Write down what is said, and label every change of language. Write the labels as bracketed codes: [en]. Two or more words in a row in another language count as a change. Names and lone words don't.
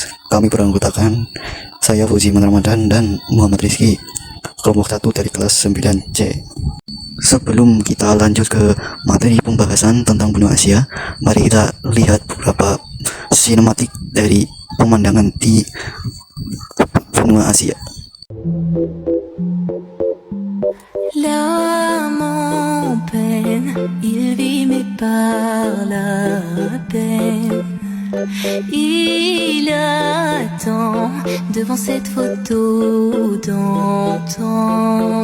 [id] Kami beranggotakan saya Fauzi Ramadan dan Muhammad Rizky, kelompok 1 dari kelas 9C. Sebelum kita lanjut ke materi pembahasan tentang benua Asia, mari kita lihat beberapa sinematik dari pemandangan di benua Asia. [fr] L'âme en peine, il vit mais par la peine. Il attend devant cette photo d'antan.